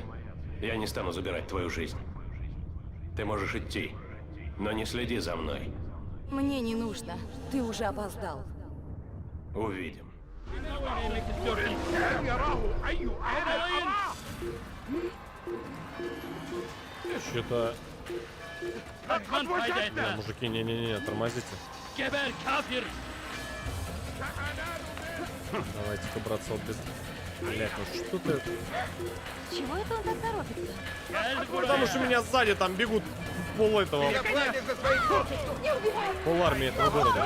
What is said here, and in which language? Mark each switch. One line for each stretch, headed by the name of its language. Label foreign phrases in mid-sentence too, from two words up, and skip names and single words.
Russian: Я не стану забирать твою жизнь. Ты можешь идти, но не следи за мной. Мне не нужно. Ты уже опоздал. Увидим. Что-то...
Turkish: Kaçman fayda etmez.
Russian: Мужики, не-не-не, тормозите.
Turkish: Geber kafir.
Russian: Давайте-ка, братцы, вот без... Блять, ну что ты... Чего это он так торопится? Потому что меня сзади там бегут пол этого... Пол армии этого города.